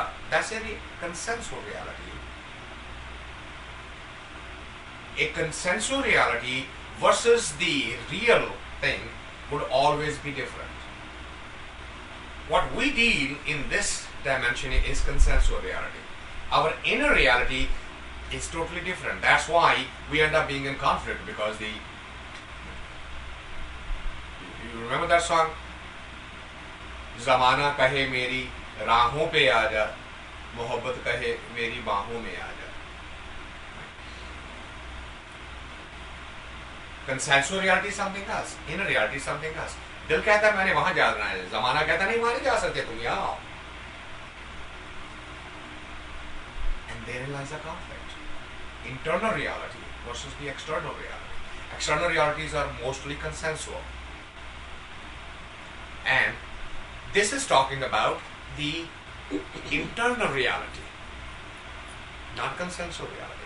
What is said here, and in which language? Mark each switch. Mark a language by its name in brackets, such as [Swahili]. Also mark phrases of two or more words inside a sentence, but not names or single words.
[English] That's a consensual reality. A consensual reality versus the real thing would always be different. What we deal in this dimension is consensual reality. Our inner reality is totally different. That's why we end up being in conflict, because you remember that song? [Hindi] ज़माना कहे मेरी राहों पे आजा, मोहब्बत कहे मेरी बाहों में आजा. [English] Consensual reality is something else. Inner reality is something else. [Hindi] दिल कहता है मैंने वहां जाना है, जमाना कहता नहीं वहां नहीं जा सकते, तुम यहाँ आओ. [English] And therein lies a conflict. Internal reality versus the external reality. External realities are mostly consensual. And this is talking about the internal reality, not consensual reality.